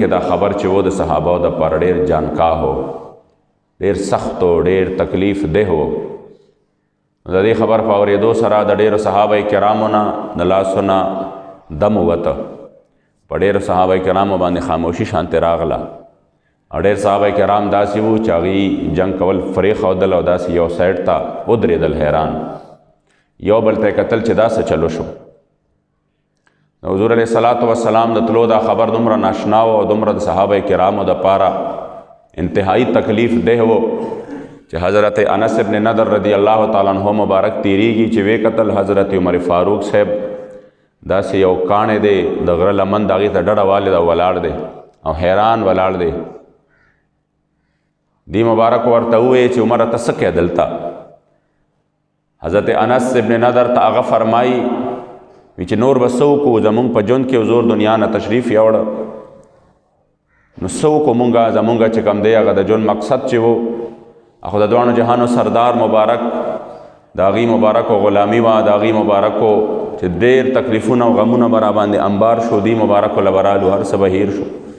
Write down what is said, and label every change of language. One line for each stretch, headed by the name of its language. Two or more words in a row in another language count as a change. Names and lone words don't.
Pashto: کې دا خبر چې و د صحابه د پاره ډیر جانکا هو ډیر سخت او ډیر تکلیف ده هو د دې خبر په اورېدو سره د ډیر صحابه کرامو نه د لاسونه دم وته په ډیر صحابه کرامو باندې خاموشي شانت راغله او ډېر صحابه کرام داسې وو چې هغوی جنګ کول فریق ښودل او داسې یو سایډ ته ودرېدل حیران یو بل ته کتل چې دا څه چلو شو حضور
Arabic: علیہ الصلوۃ والسلام
Pashto: د تلو دا خبر دومره ناشنا او دومره د صحابه کرامو د پاره انتہائی تکلیف دہ وہ چې حضرت انس ابن نضر
Arabic: رضی اللہ تعالیٰ عنہ
Pashto: مبارک تیریږي چې وی قتل حضرت عمر فاروق صاحب داسې یو کاڼی دی د غره لمن د هغې ته ډډه والې ده ولاړ دی او حیران ولاړ دی. دی مبارک ورته ووایي چې عمره ته څه کوې دلته؟ حضرت انس ابن نضر ته هغه فرمایي چې نور به څه وکړو، زمونږ په ژوند کې حضور دنیا نه تشریف یوړه، نو څه وکړو مونږه، زمونږ چې کوم دی هغه د ژوند مقصد چې و خو د دواړو جهانو سردار مبارک د هغې مبارکو غلامي وه، د هغې مبارکو چې ډېر تکلیفونه او غمونه به راباندې انبار شو، دې مبارکو له به رالو، هر څه به هیر شو.